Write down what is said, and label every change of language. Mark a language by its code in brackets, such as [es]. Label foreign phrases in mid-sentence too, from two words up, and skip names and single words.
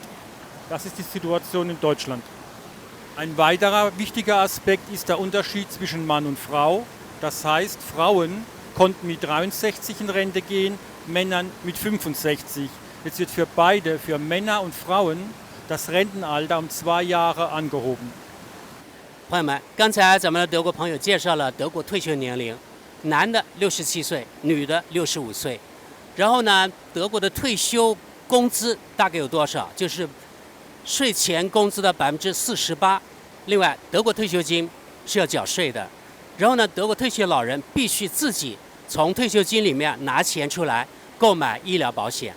[de] Das ist die Situation in Deutschland. Ein weiterer wichtiger Aspekt ist der Unterschied zwischen Mann und Frau. Das heißt, Frauen konnten mit 63 in Rente gehen, Männern mit 65. Jetzt wird für beide, für Männer und Frauen, das Rentenalter um 2 Jahre angehoben. [zh] 朋友们，刚才咱们的德国朋友介绍了德国退休年龄，男的67岁，女的65岁。然后呢，德国的退休工资大概有多少？就是税前工资的48%。另外，德国退休金是要缴税的。然后呢，德国退休老人必须自己从退休金里面拿钱出来购买医疗保险。